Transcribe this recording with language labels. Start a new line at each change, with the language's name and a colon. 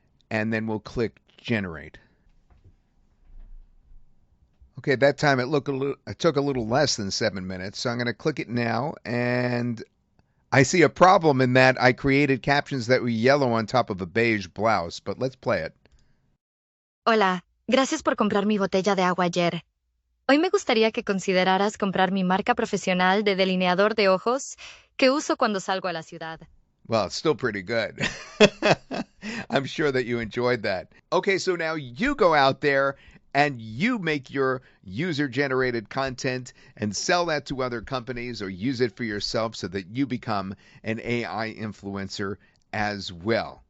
English: And then we'll click generate. Okay, that time it took a little less than 7 minutes, so I'm going to click it now, and I see a problem in that I created captions that were yellow on top of a beige blouse, but let's play it.
Spanish: Hola, gracias por comprar mi botella de agua ayer. Hoy me gustaría que consideraras comprar mi marca profesional de delineador de ojos que uso cuando salgo a la ciudad.
English: Well, it's still pretty good. I'm sure that you enjoyed that. Okay, so now you go out there and you make your user-generated content and sell that to other companies or use it for yourself so that you become an AI influencer as well.